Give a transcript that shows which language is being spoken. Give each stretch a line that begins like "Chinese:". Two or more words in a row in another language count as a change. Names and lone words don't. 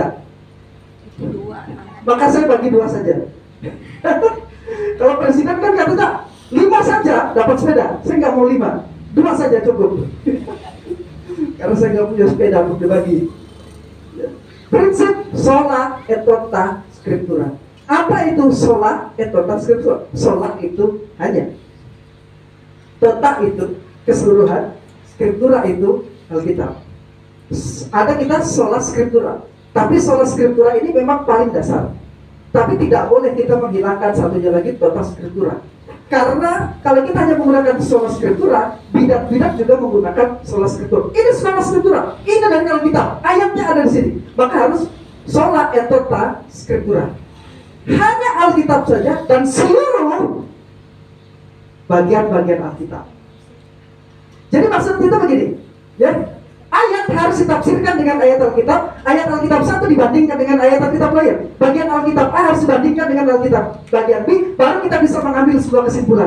Indonesian: Dua. Maka saya bagi 2 saja. Kalau presiden kan katanya 5 saja dapat sepeda. Saya nggak mau 5, 2 saja cukup. Karena saya nggak punya sepeda untuk dibagi. Prinsip
Latin: sola et tota scriptura.
Indonesian: Apa itu
Latin: sola et tota scriptura?
Indonesian: Sola itu hanya, tota itu keseluruhan, scriptura itu Alkitab. Ada kita
Latin: sola scriptura,
Indonesian: tapi
Latin: sola scriptura
Indonesian: ini memang paling dasar. Tapi tidak boleh kita menghilangkan satunya lagi,
Latin: tota scriptura.
Indonesian: Karena kalau kita hanya menggunakan
Latin: sola scriptura,
Indonesian: bidat-bidat juga menggunakan
Latin: sola scriptura. Ini sola scriptura,
Indonesian: ini dari Alkitab, ayatnya ada di sini. Maka harus
Latin: sola et tota scriptura.
Indonesian: Hanya Alkitab saja dan seluruh bagian-bagian Alkitab. Jadi maksud kita begini, ya, ayat harus ditafsirkan dengan ayat Alkitab. Ayat Alkitab satu dibandingkan dengan ayat Alkitab lain. Bagian Alkitab A harus dibandingkan dengan Alkitab bagian B, baru kita bisa mengambil sebuah kesimpulan.